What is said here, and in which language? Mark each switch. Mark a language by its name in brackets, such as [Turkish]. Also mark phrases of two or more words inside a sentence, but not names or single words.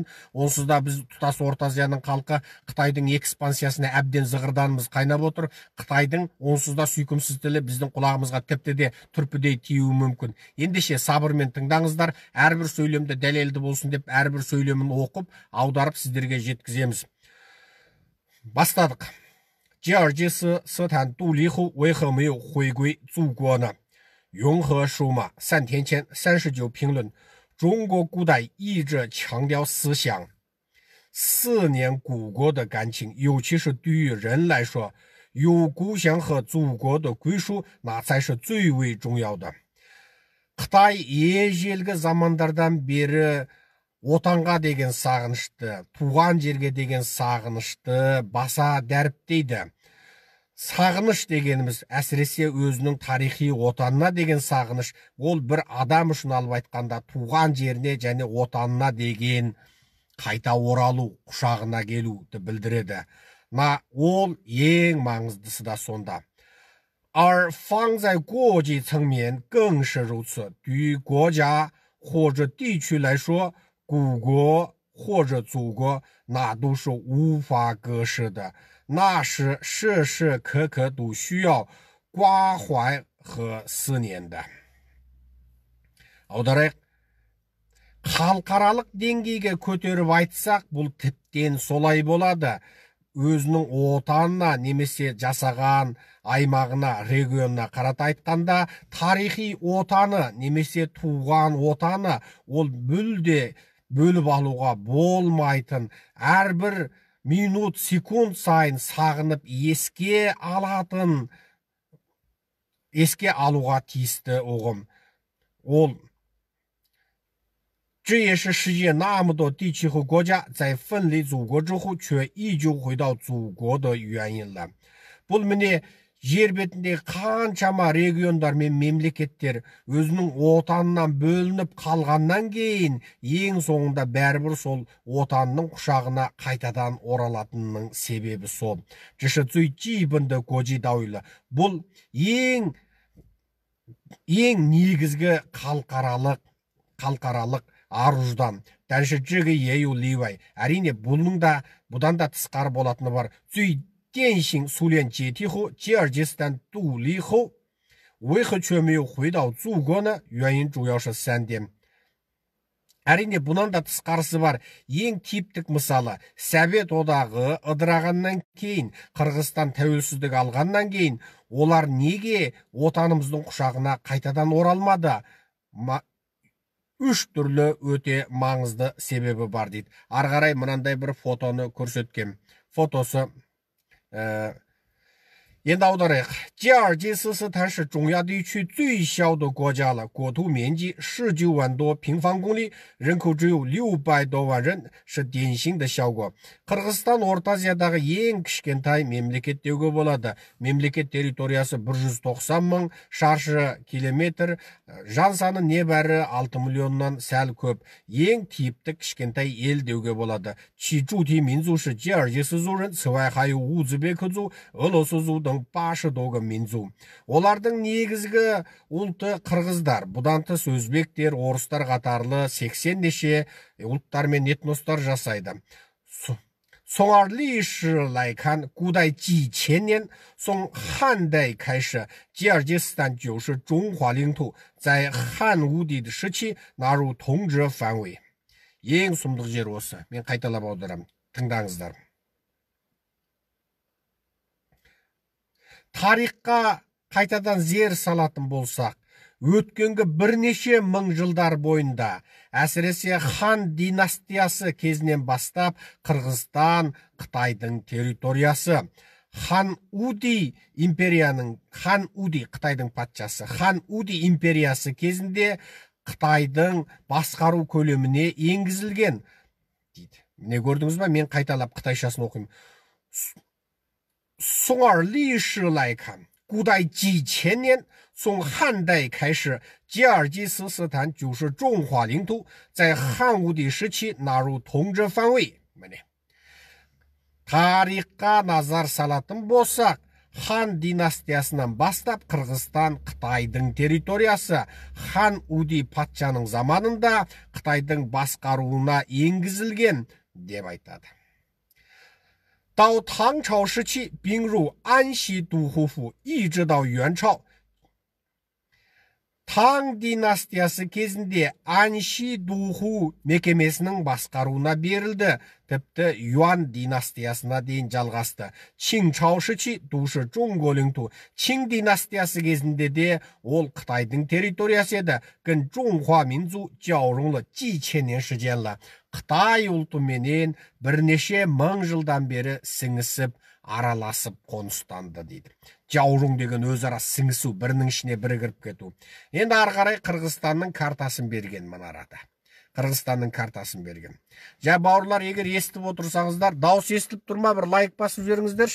[Kazakh] Онсыз да біз тұтас Орта Азияның халқы Қытайдың экспансиясына әбден зығырданымыз қайнап отыр. Қытайдың онсыз да сүйкімсіз тілі біздің құлағымызға тіпті де түрпідей тиюі мүмкін. Ендеше сабырмен тыңдаңыздар, әрбір сөйлемді дәлелді болсын деп әрбір сөйлемін оқып, аударып сіздерге жеткіземіз. Бастадық. [Chinese] 永和书嘛，3天前39评论，中国古代一直强调思想，思念故国的感情，尤其是对于人来说，有故乡和祖国的归属，那才是最为重要的。 [Kazakh] Қытай ежелгі замандардан бері отанға деген сағынышты, туған жерге деген сағынышты баса дәріптейді. Сағыныш дегеніміз әсіресе өзінің тарихи отанына деген сағыныш, ол бір адам үшін алып айтқанда туған жеріне және отанына деген қайта оралу, құшағына келуді білдіреді. Ол ең маңыздысы да сонда. [Chinese] 而放在国际层面更是如此，对于国家或者地区来说，故国或者祖国，那都是无法割舍的，那是时时刻刻都需要关怀和思念的。аударайық. [Kazakh] Халықаралық деңгейге көтеріп айтсақ, бұл тіптен солай болады. Өзінің отанына немесе жасаған аймағына, регионына қарата айтқанда, тарихи отаны немесе туған отаны ол мүлде бөліп алуға болмайтын, әрбір минут, секунд сайын сағынып еске алуға тиісті ұғым. Ол [Chinese] 这也是世界那么多地区和国家在分离祖国之后却依旧回到祖国的原因了。 [Kazakh] Бұл міне жер бетіндегі қаншама региондар мен мемлекеттер өзінің отанынан бөлініп қалғаннан кейін ең соңында бәрібір сол отанның құшағына қайтадан оралатынның себебі сол. [Chinese] 这是最基本的国际道理了。 [Kazakh] бұл ең негізгі халықаралық аруждан. [Chinese] 但是这个也有例外. [Kazakh] әрине бұдан да тысқары болатыны бар. [Chinese] 最典型苏联解体后，吉尔吉斯斯坦独立后，为何却没有回到祖国呢？原因主要是3点。 [Kazakh] әрине бұдан да тысқарысы бар. Ең типтік мысалы, Совет одағы ыдырағаннан кейін, Қырғызстан тәуелсіздік алғаннан кейін, олар неге отанымыздың құшағына қайтадан оралмады? 3 түрлі өте маңызды себебі бар дейді. Ары қарай мынандай бір фотоны көрсеткен. Фотосы енді аударайық. [Chinese] 吉尔吉斯斯坦是中亚地区最小的国家了，国土面积19万多平方公里，人口只有600多万人，是典型的小国。 [Kazakh] Қырғызстан Орта Азиядағы ең кішкентай мемлекет деуге болады. Мемлекет территориясы 190 мың шаршы километр, жан саны небәрі 6 миллионнан сәл көп. Ең типтік кішкентай ел деуге болады. [Chinese] 其主体民族是吉尔吉斯族人，此外还有乌兹别克族、俄罗斯族等80多个民族. [Kazakh] Олардың негізгі ұлты қырғыздар, бұдан тыс өзбектер, орыстар қатарлы 80 неше ұлттар мен этностар жасайды. [Chinese] 从历史来看，古代几千年，从汉代开始，吉尔吉斯斯坦就是中华领土，在汉武帝的时期纳入统治范围。 [Kazakh] ең сұмдық жер осы. Мен қайталап аударам. Тыңдаңыздар. Тарихқа қайтадан зер салатын болсақ, өткенгі бірнеше мың жылдар бойында, әсіресе хан династиясы кезінен бастап, Қырғызстан, Қытайдың территориясы, хан Уди Қытайдың патшасы, хан Уди империясы кезінде Қытайдың басқару көлеміне енгізілген дейді. Міне көрдіңіз ба? Мен қайталап қытайшасын оқимын. [Chinese] 从历史来看，古代几千年，从汉代开始，吉尔吉斯斯坦就是中华领土，在汉武帝时期纳入统治范围。 [Kazakh] Тарихқа назар салатын болсақ, хан династиясынан бастап Қырғызстан Қытайдың территориясы, хан Уди патшаның заманында Қытайдың басқаруына енгізілген деп айтады. [Chinese] 到唐朝时期并入安西都护府，一直到元朝。 [Kazakh] Таң династиясы кезінде Анши Духу мекемесінің басқаруына берілді, тіпті Юан династиясына дейін жалғасты. [Chinese] 清朝时期都是中国领土. [Kazakh] Чин династиясы кезінде де ол Қытайдың территориясы еді. [Chinese] 跟中华民族交融了几千年时间了. [Kazakh] Қытай ұлтыменен бірнеше мың жылдан бері сіңісіп, араласып қоныстанды дейді. Жаурың деген өзара сіңісу, бірінің ішіне бірі кіріп кету. Енді ары қарай Қырғызстанның картасын берген мынарада. Қырғызстанның картасын берген. Бауырлар, егер естіп отырсаңыздар, дауыс естіліп тұрма, бір лайк басып жіберіңіздер.